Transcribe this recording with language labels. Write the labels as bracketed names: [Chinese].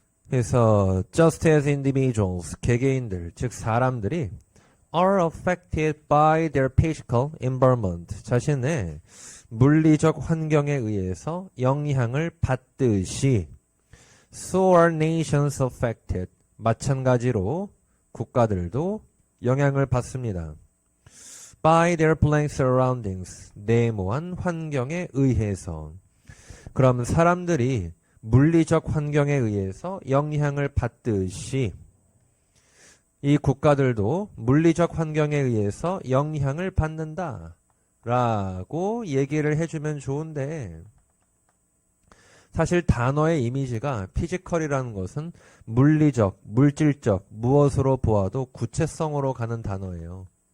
[Korean] 그래서 [English] just as individuals, [Korean] 개개인들, 즉 사람들이 [English] are affected by their physical environment, [Korean] 자신의 물리적 환경에 의해서 영향을 받듯이 [English] so are nations affected, [Korean] 마찬가지로 국가들도 영향을 받습니다. [English] by their blank surroundings, [Korean] 네모한 환경에 의해서. 그럼 사람들이 물리적 환경에 의해서 영향을 받듯이 이 국가들도 물리적 환경에 의해서 영향을 받는다 라고 얘기를 해주면 좋은데, 사실 단어의 이미지가 피지컬이라는 것은 물리적, 물질적 무엇으로 보아도 구체성으로 가는 단어예요.